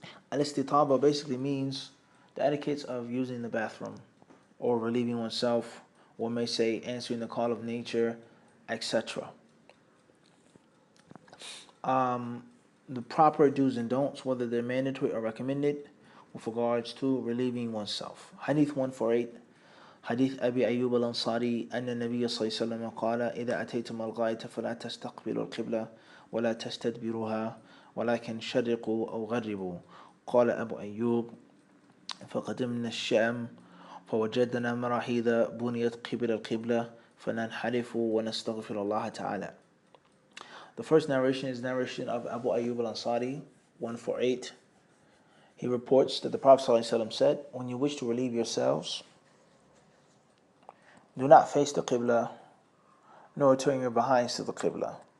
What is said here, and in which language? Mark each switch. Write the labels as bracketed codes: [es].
[en] Al-Istitaba basically means the etiquettes of using the bathroom or relieving oneself, one may say answering the call of nature, etc. The proper do's and don'ts, whether they're mandatory or recommended, with regards to relieving oneself. Hadith 148. [ar] حديث أبي أيوب الأنصاري أن النبي صلى الله عليه وسلم قال إذا أتيتم الغاية فلا تستقبلوا القبلة ولا تستدبروها ولكن شرقوا أو غربوا. قال أبو أيوب فقدمنا الشام فوجدنا مراحيض بنيت قبل القبلة فننحرف ونستغفر الله تعالى. [en] The first narration is narration of Abu Ayyub al-Ansari, 148. He reports that the Prophet ﷺ said, when you wish to relieve yourselves, do not face the Qibla, nor turn your behinds to the Qibla.